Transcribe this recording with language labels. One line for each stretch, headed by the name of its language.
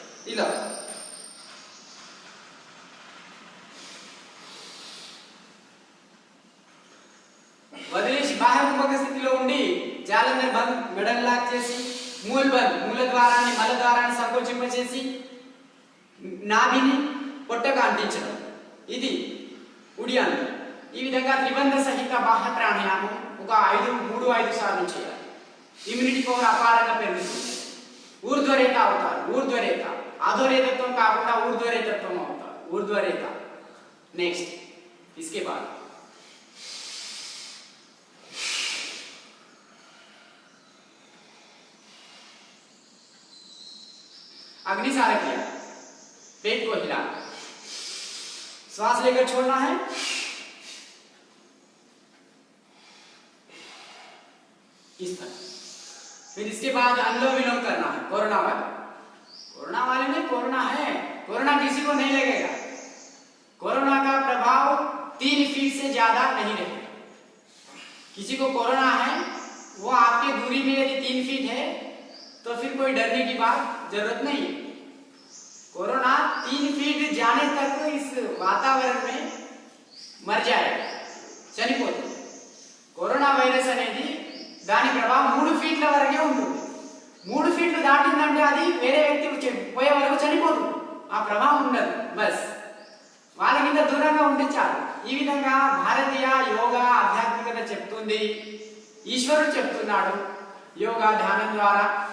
Telugu: ఇలా వదిలేసి బాహ్య కుంభక స్థితిలో ఉండి జాలంధర్ బంద్, మెడల్ లాక్ చేసి మూల్ బంద్, మూల ద్వారాన్ని మల ద్వారాన్ని సంకోచింపచేసి నాభిని పొట్టకు అంటించడం. ఇది ఉడియాన్. ఈ విధంగా త్రిబంధ సహిత బాహ్య ప్రాణాయామం ఒక 3-5 సార్లు చేయాలి. ఇమ్యూనిటీ పవర్ అపారంగా పెరుగుతుంది. ఊర్ధ్వరేత అవుతారు. ఊర్ధ్వరేత, అధోరేతత్వం కాకుండా ఊర్ధ్వరేతత్వం అవుతారు. ఊర్ధ్వరేత.
Hindi: నెక్స్ట్ इसके बाद अग्निसार क्रिया. पेट को हिलाना, श्वास लेकर छोड़ना है. इस तरह. फिर इसके बाद अनुलोम विलोम करना है. कोरोना वाले में कोरोना है, कोरोना किसी को नहीं लगेगा. कोरोना का प्रभाव 3 फीट से ज्यादा नहीं रहेगा. किसी को कोरोना है, वो आपके दूरी में यदि 3 फीट है तो फिर कोई डरने की बात जरूरत नहीं है. कोरोना 3 फीट जाने तक इस वातावरण में मर जाएगा,
Telugu: చనిపోతుంది. कोरोना వైరస్ అనేది దాని ప్రభావం 3 ఫీట్ల వరకే ఉంటుంది. 3 ఫీట్లు దాటిందంటే అది వేరే వ్యక్తి పోయే వరకు చనిపోతుంది. ఆ ప్రభావం ఉండదు. బస్ వాళ్ళ కింద దూరంగా ఉంటే చాలు. ఈ విధంగా భారతీయ యోగా ఆధ్యాత్మికత చెప్తుంది, ఈశ్వరుడు చెప్తున్నాడు యోగా ధ్యానం ద్వారా.